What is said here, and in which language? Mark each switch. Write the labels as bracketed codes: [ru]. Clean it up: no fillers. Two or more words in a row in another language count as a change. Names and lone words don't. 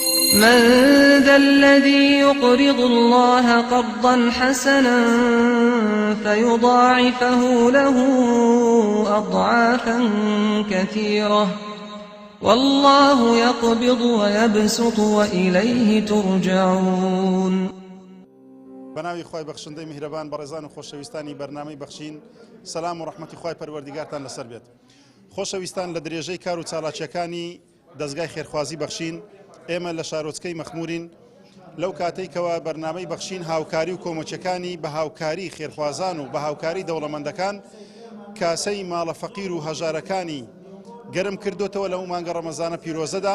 [ar] من ذا الذي يقرض الله قرضا حسنا فيضاعفه له أضعافا كثيرة والله يقبض ويبسط وإليه ترجعون. [ckb] بناوی خوای بخشنده مهربان برزان و خوشویستانی برنامه بخشین سلام و رحمتی خوای پروردگارتان لسر بێت. خۆشەویستان لە درێژەی کار و چالاکیەکانی دەستگای خێرخوازی بەخشین ئێمە لە شارۆچکەی مەخمورین لەو کاتێکەوە بەرنامەی بەخشین هاوکاری و کۆمەچەکانی بە هاوکاری خێرخوازان و بە هاوکاری دەوڵەمەندەکان کاسەی ماڵە فەقیر و هەژارەکانی گەرم کردوتەوە لەو مانگە ڕەمەزانە پیرۆزەدا.